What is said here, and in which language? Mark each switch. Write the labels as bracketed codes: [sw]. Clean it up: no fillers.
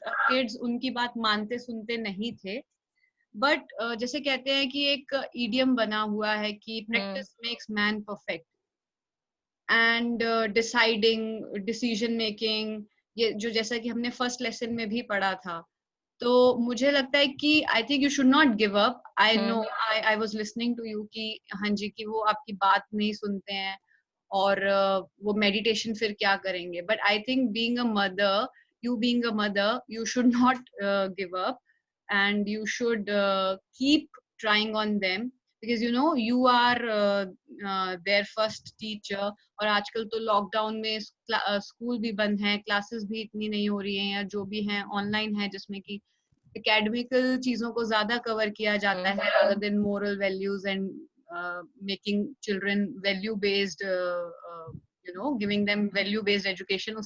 [hi] Kids उनकी बात मानते सुनते नहीं थे, बट जैसे कहते हैं कि एक इडियम बना हुआ है कि [en] practice makes man perfect, [hi] and deciding, decision making, ये जो जैसा कि हमने फर्स्ट लेसन में भी पढ़ा था। तो मुझे लगता है कि [en] I think you should not give up. I know, I was listening to you [hi] कि हाँ जी, कि वो आपकी बात नहीं सुनते हैं, और वो मेडिटेशन फिर क्या करेंगे। [en] But I think being a mother, you being a mother, you should not give up, and you should keep trying on them, because you know you are their first teacher। [hi] और आजकल तो lockdown में school भी बंद है, classes भी इतनी नहीं हो रही हैं, या जो भी हैं ऑनलाइन है, जिसमें कि एकेडमिकल चीजों को ज्यादा कवर किया जाता है [en] rather than moral values and making children value based, you know, giving them value based education।